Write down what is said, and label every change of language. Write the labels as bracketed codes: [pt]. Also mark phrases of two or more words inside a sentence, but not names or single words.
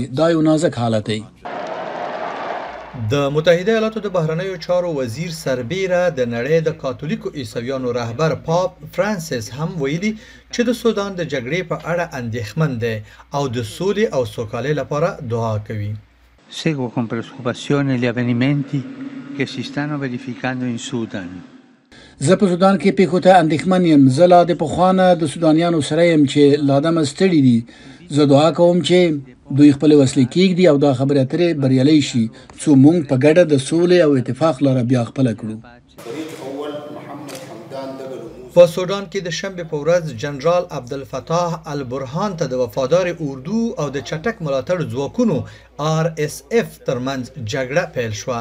[ps] دا یو نازک حالت دی. د متحده ایالاتو د بهرنیو چارو وزیر سربیره د نړۍ د کاتولیکو عیسویانو رهبر پاپ فرانسیس هم ویلي چې د سودان د جګړې په اړه اندېښمن دی او د سولې او سوکالۍ لپاره دعا کوي. [it] Seguo con preoccupazione gli avvenimenti che si stanno verificando in Sudan. [ps] زه په سودان کې پیښو ته اندېښمن یم. زه لا د پخوانه د سودانیانو سره یم چې لا دمه ستړي دي. زه دعا کوم چې دوی خپل وسلې کېږدي او دا خبرې اترې بریالۍ شي څو موږ په ګډه د سولې او اتفاق لاره بیا خپله کړو. په سودان کې د شنبې په ورځ جنرال عبدالفتاح البرهان ته د وفادار اردو او د چټک ملاتړ ځواکونو RSF ترمنځ جګړه پیل شوه.